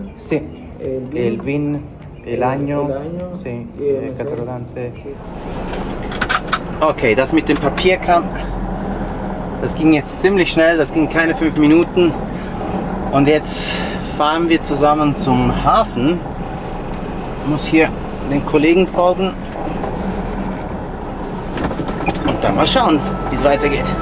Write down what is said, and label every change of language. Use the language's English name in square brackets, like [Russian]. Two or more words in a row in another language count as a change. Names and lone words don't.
[Spanish] Sí, el el VIN, el año, el año sí, y el carburante. sí. [German] Okay, das mit dem Papierkram, das ging jetzt ziemlich schnell, das ging keine 5 Minuten. Und jetzt fahren wir zusammen zum Hafen. Ich muss hier den Kollegen folgen. Und dann mal schauen, wie es weitergeht.